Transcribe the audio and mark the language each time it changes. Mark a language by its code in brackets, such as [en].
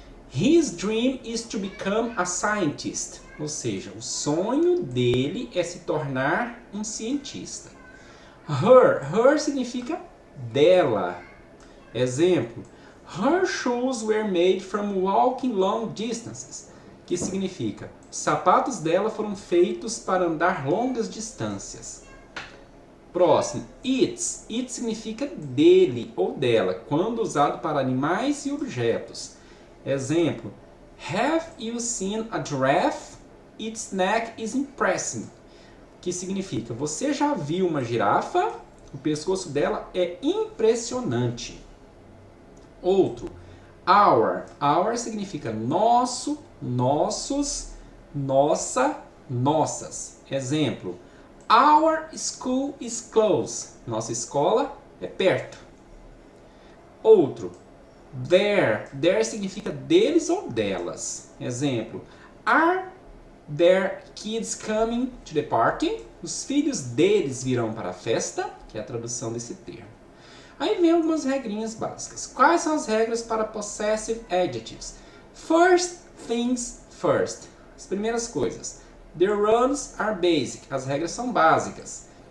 [en] His dream is to become a scientist. [pt] Ou seja, o sonho dele é se tornar um cientista. Her significa dela. Exemplo. [en] Her shoes were made from walking long distances. [pt] Que significa, os sapatos dela foram feitos para andar longas distâncias. Próximo, its. It significa dele ou dela, quando usado para animais e objetos. [en] Exemplo, have you seen a giraffe? Its neck is impressive. [pt] Que significa, você já viu uma girafa? O pescoço dela é impressionante. Outro, our. Our significa nosso, nossos, nossa, nossas. [en] Exemplo, our school is close. [pt] Nossa escola é perto. Outro, their. [en] Their [pt] significa deles ou delas. Exemplo, [en] are their kids coming to the party? [pt] Os filhos deles virão para a festa, que é a tradução desse termo. Aí vem algumas regrinhas básicas. Quais são as regras para possessive adjectives? [en] First things first. [pt] As primeiras coisas. [en] The rules are basic. [pt] As regras são básicas.